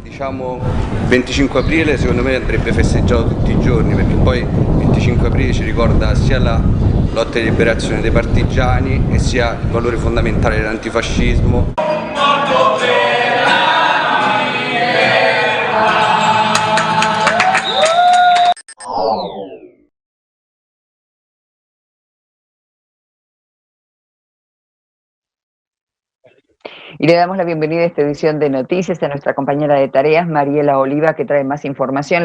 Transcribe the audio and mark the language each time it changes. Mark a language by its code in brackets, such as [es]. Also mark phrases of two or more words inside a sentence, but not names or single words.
[it] diciamo 25 aprile secondo me andrebbe festeggiato tutti i giorni, perché poi il 25 aprile ci ricorda sia la lotta di liberazione dei partigiani e sia il valore fondamentale dell'antifascismo. [es] Y le damos la bienvenida a esta edición de noticias a nuestra compañera de tareas, Mariela Oliva, que trae más información.